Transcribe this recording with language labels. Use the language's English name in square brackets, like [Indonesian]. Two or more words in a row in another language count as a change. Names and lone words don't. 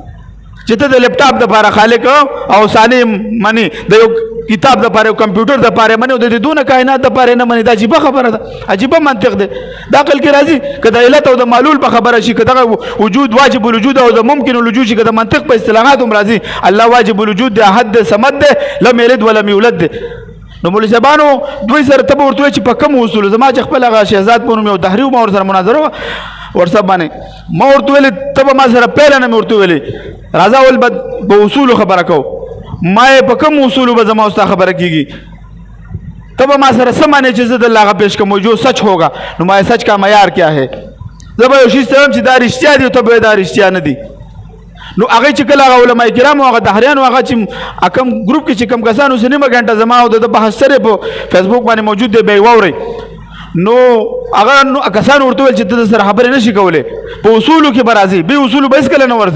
[Pashto] چې ته د لیپټاپ دپاره خالق او ثاني منې، د یو کتاب دپاره، یو کمپیوټر دپاره منې، او د دې دونه کائنات دپاره نه منې. دا عجیبه خبره ده، عجیبه منطق دی. دا عقل کې راځي که د علت او د معلول په خبره شي، که دغه وجود [Arabic] واجب الوجود [Pashto] او د [Arabic] ممکن الوجود [Pashto] شي، که د منطق په اصطلاحات هم راځي. الله [Arabic] واجب الوجود [Pashto] دی، احد دی، صمد دی، [Arabic] لم یلد ولم یولد دی. [Pashto] نو مولوی صاحبانو دوی سره ته به ورته وایې چې په کوم اصولو؟ زما چې خپل هغه شهزاد په نوم یو دهري و، ما ورسره مناظره ورسره باندې ما ورته ویلې، ته به ما سره پیله نه مې ورته ویلې راځه اول به په اصولو خبره کوو. ما یې په کوم اصولو به زما ستا خبره کېږي؟ ته به ما سره څه مانې چې زه دلته هغه پیش کوم [Urdu] جو سچ ہوگا؟ نو ما سچ کا معیار کیا ہے؟ [Pashto] زه به یو شي څه چې دا رښتیا دي، ته به دا رښتیا نه دي. نو هغه چې کله هغه علماء کرام او هغه دهریان او هغه چې کم ګروپ کې چې کم کسان اوس نیمه غنټه زما او د بحث سره په فیسبوک باندې موجود دی به واوري. نو هغه کسان ورته ویل چې ته سره خبرې نشي کولای، په اصولو کې برازي به اصولو به کله نه ورځي.